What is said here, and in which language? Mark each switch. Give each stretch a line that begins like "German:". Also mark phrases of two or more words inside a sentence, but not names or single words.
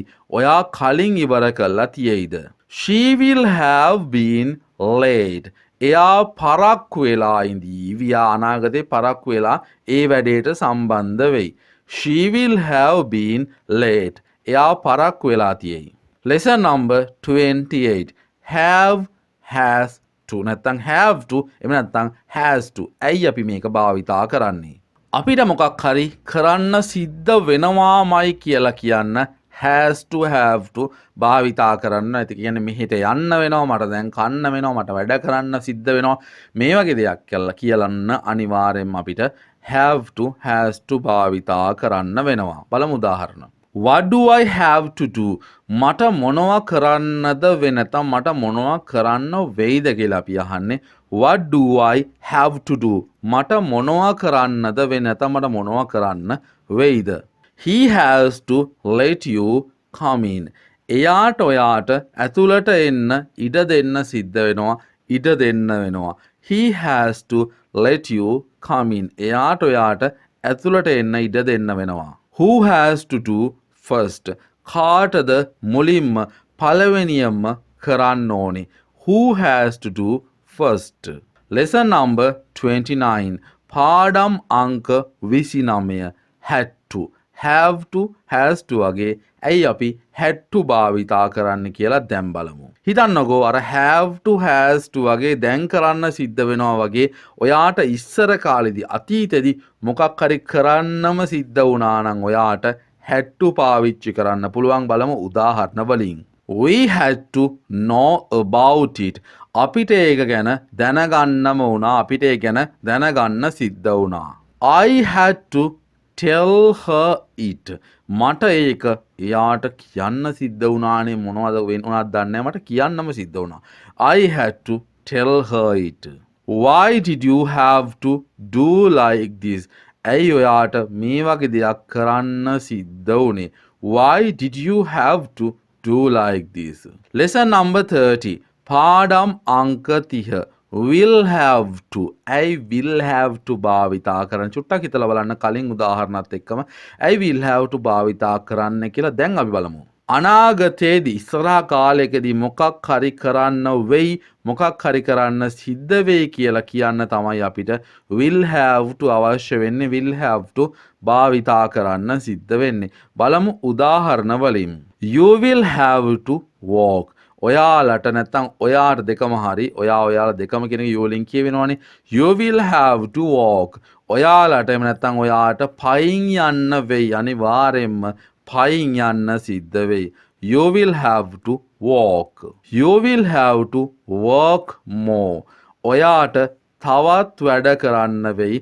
Sinhala: ඔයා කලින් ඉවර කරලා තියෙයිද?
English: She will have been late.
Sinhala: එයා පරක්කු වෙලා ඉඳීවි. එයා අනාගතේ පරක්කු වෙලා ඒ වැඩේට සම්බන්ධ වෙයි.
English: She will have been late.
Sinhala: එයා පරක්කු වෙලා තියෙයි.
English: Lesson number 28. Have, has to.
Sinhala: නැත්තම්
English: have to.
Sinhala: එහෙම නැත්තම්
English: has to.
Sinhala: ඇයි අපි මේක භාවිතා කරන්නේ? අපිට මොකක් හරි කරන්න සිද්ධ වෙනවාමයි කියලා කියන්න
English: has to have to
Sinhala: භාවිතා කරන්න. ඒක කියන්නේ මෙහෙට යන්න වෙනවා, මට දැන් කන්න වෙනවා, මට වැඩ කරන්න සිද්ධ වෙනවා. මේ වගේ දෙයක් කියලන්න අනිවාර්යෙන්ම අපිට
English: have to has to
Sinhala: භාවිතා කරන්න වෙනවා. බලමු උදාහරණ.
English: What do I have to do?
Sinhala: මට මොනවා කරන්නද වෙනතම් මට මොනවා කරන්න වෙයිද කියලා අපි අහන්නේ.
English: What do I have to do?
Sinhala: මට මොනවා කරන්නද වෙනතම් මට මොනවා කරන්න වෙයිද?
English: He has to let you come in.
Sinhala: එයාට ඔයාට ඇතුළට එන්න ඉඩ දෙන්න සිද්ධ වෙනවා. ඉඩ දෙන්න වෙනවා.
English: He has to let you come in.
Sinhala: එයාට ඔයාට ඇතුළට එන්න ඉඩ දෙන්න වෙනවා.
English: Who has to do first?
Sinhala: කාටද මුලින්ම පළවෙනියම කරන්න ඕනේ?
English: Who has to do first? Lesson number 29.
Sinhala: පාඩම් අංක 29.
English: had to. have to, has to
Sinhala: වගේ ඇයි අපි
English: had to
Sinhala: භාවිතා කරන්න කියලා දැන් බලමු. හිතන්නකෝ අර
English: have to, has to
Sinhala: වගේ දැන් කරන්න සිද්ධ වෙනවා වගේ ඔයාට ඉස්සර කාලෙදී අතීතෙදී මොකක් හරි කරන්නම සිද්ධ වුණා නම් ඔයාට
English: had to
Sinhala: පාවිච්චි කරන්න පුළුවන්. බලමු උදාහරණ වලින්.
English: We had to know about it.
Sinhala: අපිට ඒක ගැන දැනගන්නම වුණා. අපිට ඒක ගැන දැනගන්න සිද්ධ වුණා.
English: I had to tell her it.
Sinhala: මට ඒක එයාට කියන්න සිද්ධ වුණානේ. මොනවද වෙනවද දන්නේ මට කියන්නම සිද්ධ වුණා.
English: I had to tell her it. Why did you have to do like this?
Sinhala: ඇයි ඔයාට මේ වගේ දෙයක් කරන්න සිද්ධ වුණේ?
English: Why did you have to do like this? Lesson number 30.
Sinhala: පාඩම් අංක 30.
English: will have to. ඇයි will have to
Sinhala: භාවිතා කරන්න? චුට්ටක් හිතලා බලන්න කලින් උදාහරණත් එක්කම ඇයි
English: will have to
Sinhala: භාවිතා කරන්න කියලා දැන් අපි බලමු. අනාගතයේදී ඉස්සරහා කාලයකදී මොකක් හරි කරන්න වෙයි, මොකක් හරි කරන්න සිද්ධ වෙයි කියලා කියන්න තමයි අපිට
English: will have to
Sinhala: අවශ්‍ය වෙන්නේ.
English: will have to
Sinhala: භාවිතා කරන්න සිද්ධ වෙන්නේ. බලමු උදාහරණ වලින්.
English: You will have to walk.
Sinhala: ඔයාලට නැත්තම් ඔයාට දෙකම හරි. ඔයාලා දෙකම කියන එක you වලින් කියවෙනවනේ.
English: You will have to walk.
Sinhala: ඔයාලට එහෙම නැත්තම් ඔයාට පයින් යන්න වෙයි. අනිවාර්යෙන්ම පයින් යන්න සිද්ධ වෙයි.
English: You will have to walk. You will have to work more.
Sinhala: ඔයාට තවත් වැඩ කරන්න වෙයි.